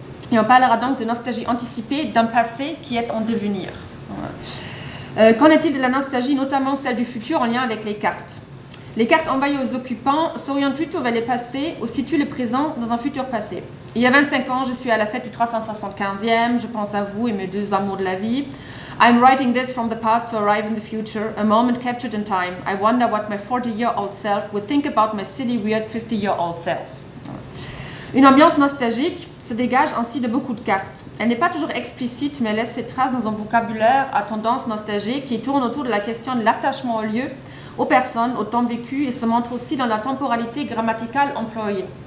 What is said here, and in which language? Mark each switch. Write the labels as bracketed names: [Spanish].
[French] Et on parlera donc de nostalgie anticipée d'un passé qui est en devenir. Qu'en est-il de la nostalgie, notamment celle du futur en lien avec les cartes? Les cartes envoyées aux occupants s'orientent plutôt vers les passés ou situent le présent dans un futur passé. Il y a 25 ans, je suis à la fête du 375e, je pense à vous et mes deux amours de la vie. [English] I'm writing this from the past to arrive in the future, a moment captured in time. I wonder what my 40-year-old self would think about my silly, weird 50-year-old self. [French] Une ambiance nostalgique se dégage ainsi de beaucoup de cartes. Elle n'est pas toujours explicite, mais elle laisse ses traces dans un vocabulaire à tendance nostalgique qui tourne autour de la question de l'attachement au lieu, aux personnes, au temps vécu, et se montre aussi dans la temporalité grammaticale employée.